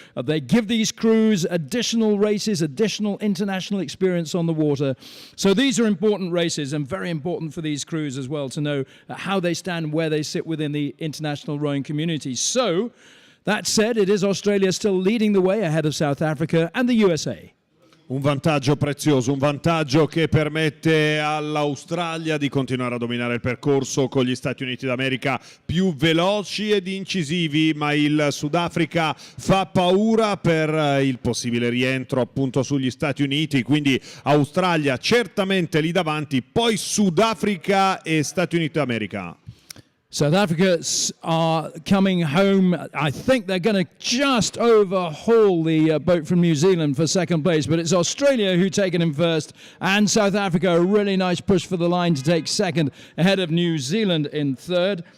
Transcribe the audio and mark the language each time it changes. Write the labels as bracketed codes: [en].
[en] They give these crews additional races, additional international experience on the water. So these are important races, and very important for these crews as well to know how they stand, where they sit within the international rowing community. So, that said, it is Australia still leading the way ahead of South Africa and the USA. [it] Un vantaggio prezioso, un vantaggio che permette all'Australia di continuare a dominare il percorso con gli Stati Uniti d'America più veloci ed incisivi, ma il Sudafrica fa paura per il possibile rientro appunto sugli Stati Uniti, quindi Australia certamente lì davanti, poi Sudafrica e Stati Uniti d'America. [en] South Africa are coming home. I think they're going to just overhaul the boat from New Zealand for second place, but it's Australia who take it in first, and South Africa a really nice push for the line to take second ahead of New Zealand in third.